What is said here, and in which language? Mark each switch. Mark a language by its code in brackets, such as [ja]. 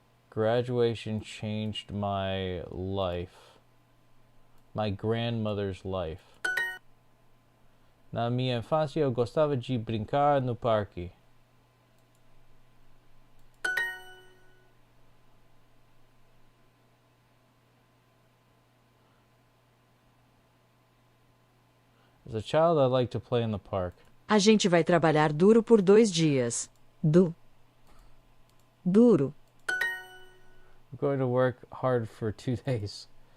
[en] Graduation changed my life. My grandmother's life. [pt] Na minha infância eu gostava de brincar no parque. [en] As a child, I liked to play in the park. [pt] A gente vai trabalhar duro por 2 dias. Duro. [en] I'm going to work hard for 2 days.